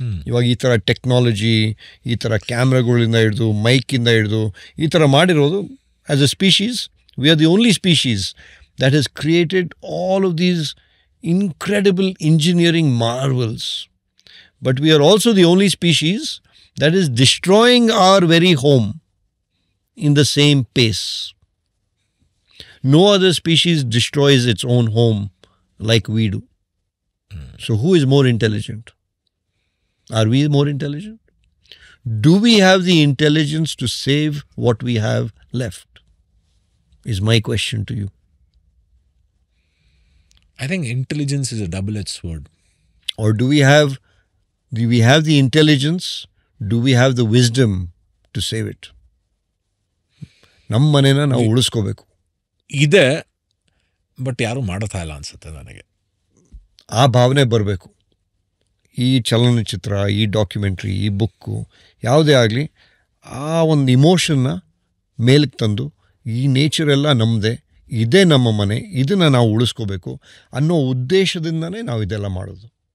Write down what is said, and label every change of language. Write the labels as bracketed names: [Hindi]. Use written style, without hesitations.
[Kannada] ಇವಾಗ ಈ ಥರ ಟೆಕ್ನಾಲಜಿ, ಈ ಥರ ಕ್ಯಾಮ್ರಾಗಳಿಂದ ಹಿಡಿದು ಮೈಕಿಂದ ಹಿಡಿದು ಈ ಥರ ಮಾಡಿರೋದು, [English] As a species we are the only species that has created all of these incredible engineering marvels. But we are also the only species that is destroying our very home in the same pace. No other species destroys its own home like we do. So who is more intelligent? Are we more intelligent? Do we have the intelligence to save what we have left? Is my question to you. I think intelligence is a double-edged sword. Or do we have the intelligence? Do we have the wisdom to save it? [Kannada] ನಮ್ಮ ಮನೇನ ನಾವು ಉಳಿಸ್ಕೋಬೇಕು. ಇದೆ, but ಯಾರು ಮಾಡ್ತಾ ಇಲ್ಲ ಅನ್ಸುತ್ತೆ ನನಗೆ. ಆ ಭಾವನೆ ಬರಬೇಕು. ಈ ಚಲನಚಿತ್ರ, ಈ ಡಾಕ್ಯುಮೆಂಟ್ರಿ, ಈ ಬುಕ್ಕು ಯಾವುದೇ ಆಗಲಿ ಆ ಒಂದು ಇಮೋಷನ್ನ ಮೇಲಕ್ಕೆ ತಂದು ಈ ನೇಚರೆಲ್ಲ ನಮ್ಮದೇ, ಇದೇ ನಮ್ಮ ಮನೆ, ಇದನ್ನು ನಾವು ಉಳಿಸ್ಕೋಬೇಕು ಅನ್ನೋ ಉದ್ದೇಶದಿಂದನೇ ನಾವು ಇದೆಲ್ಲ ಮಾಡೋದು.